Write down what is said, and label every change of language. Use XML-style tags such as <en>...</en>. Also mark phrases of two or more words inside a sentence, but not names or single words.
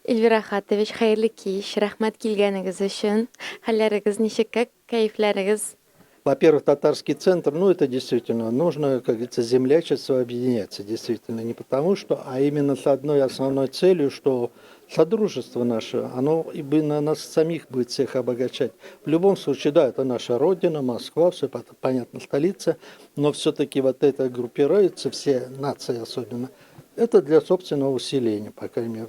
<uz>Elvira Xatovich, xayrli kech, rahmat kelganingiz uchun. Hallaringiz nechika, kayflaringiz?</uz> <ru>Во-первых, татарский центр, ну это действительно нужно, как говорится, землячество объединяться, действительно, не потому что, а именно с одной основной целью, что содружество наше, оно и бы на нас самих будет всех обогащать. В любом случае, да, это наша родина, Москва, все понятно, столица, но все-таки вот это группируется, все нации особенно, это для собственного усиления, по крайней мере.</ru>